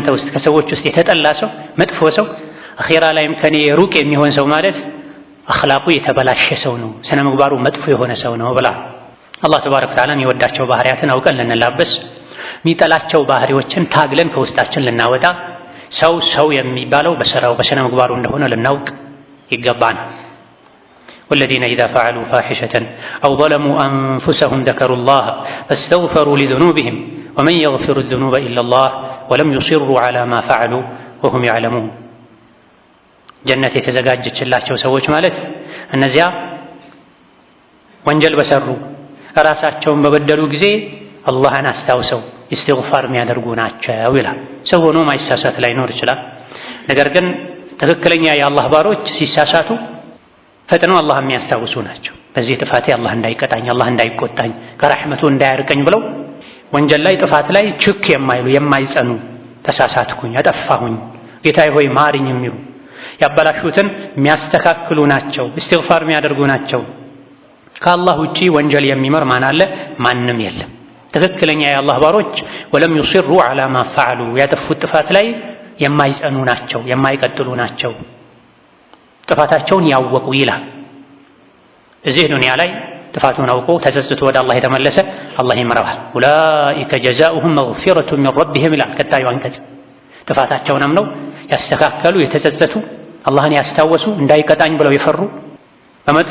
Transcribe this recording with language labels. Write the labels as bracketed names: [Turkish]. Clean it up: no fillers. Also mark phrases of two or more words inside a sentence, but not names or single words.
[Amharic] ውስጥ ከሰዎች ውስጥ የተጠላ ሰው፣ መጥፎ ሰው፣ አኺራ ላይም ከኔ ሩቅ የሚሆን ሰው ማለት አኽላቁ የተበላሸ ሰው ነው፣ ስነ ምግባሩ መጥፎ የሆነ ሰው ነው ብላ [Arabic] الله تبارك وتعالى [Amharic] የሚወዳቸው ባህሪያትን አውቀን ልንላበስ፣ የሚጠላቸው ባህሪዎችን ታግለን ከውስጣችን ልናወጣ፣ ሰው የሚባለው በስራው በስነ ምግባሩ እንደሆነ ልናውቅ ይገባናል። [Arabic] والذين إذا فعلوا فاحشة أو ظلموا أنفسهم ذكروا الله فاستغفروا لذنوبهم ومن يغفر الذنوب إلا الله ولم يصروا على ما فعلوا وهم يعلمون [Amharic] جنة የተዘጋጀች ላቸው ሰዎች ማለት እነዚያ ወንጀል በሰሩ ራሳቸውን በበደሉ ጊዜ አላህን አስታውሰው ኢስቲግፋር የሚያደርጉ ናቸው ይላል። ሰው ሆኖ ማይሳሳት ላይኖር ይችላል። ነገር ግን ትክክለኛ የአላህ ባሮች ሲሳሳቱ ፈጥነው አላህ የሚያስታውሱ ናቸው። በዚህ ጥፋቴ አላህ እንዳይቀጣኝ፣ አላህ እንዳይቆጣኝ፣ ከረሕመቱ እንዳያርቀኝ ብለው ወንጀል ላይ ጥፋት ላይ ችክ የማይሉ የማይጸኑ፣ ተሳሳትኩኝ፣ አጠፋሁኝ፣ ጌታዬ ሆይ ማሪኝ የሚሉ ያበላሹትን የሚያስተካክሉ ናቸው። ኢስቲግፋር የሚያደርጉ ናቸው። ከአላህ ውጪ ወንጀል የሚመር ማን አለ? ማንም የለም። ትክክለኛ የአላህ ባሮች [Arabic] ولم يصروا على ما فعلوا [Amharic] ያጠፉት ጥፋት ላይ የማይጸኑ ናቸው፣ የማይቀጥሉ ናቸው፣ ጥፋታቸውን ያወቁ ይላል። እዚህ ዱንያ ላይ ጥፋቱን አውቆ ተጸጽቶ ወደ አላህ የተመለሰ አላህ ይምረዋል። [Arabic] أولئك جزاؤهم مغفرة من ربهم [Amharic] ይላል ቀጣዩ አንቀጽ። ጥፋታቸውን አምነው ያስተካከሉ፣ የተጸጸቱ፣ አላህን ያስታወሱ፣ እንዳይቀጣኝ ብለው የፈሩ፣ በመጥፎ